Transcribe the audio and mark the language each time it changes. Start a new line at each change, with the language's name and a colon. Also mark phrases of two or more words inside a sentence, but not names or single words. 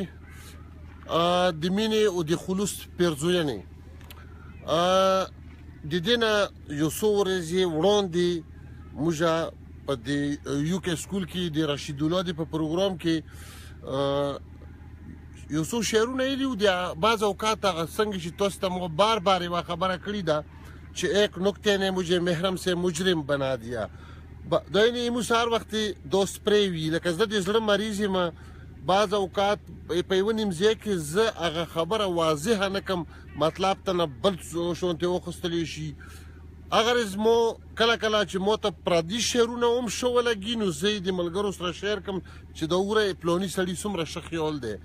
Pashto: د مینې او د خلوص پیرزوینې د دې نه یو څو ورځې وړاندې موږ په د یو کې سکول کې د رشید الله د په پروګرام کې یو څو شعرونه ویلي وو. د بعض اوقات هغه څنګه چې تاسو ته مو بار بار یوه خبره کړې ده چې
Urdu: ایک نکته نه مجھے محرم سے مجرم بنا دیا.
Pashto: دا یعنې موږ هر وخت دوست پرې وي لکه زه د زړه مریض یم. بعض اوقات په یوه نیم ځای کې زه هغه خبره واضحه نه کړم، مطلب ته نه بل شونتې واخیستلی شي. اگر مو کله کله چې مو ته پردي شعرونه هم ښه ولګي نو زه یې د ملګرو سره شیر کړم چې د وګوره پلاني سړي څومره ښه خیال دی.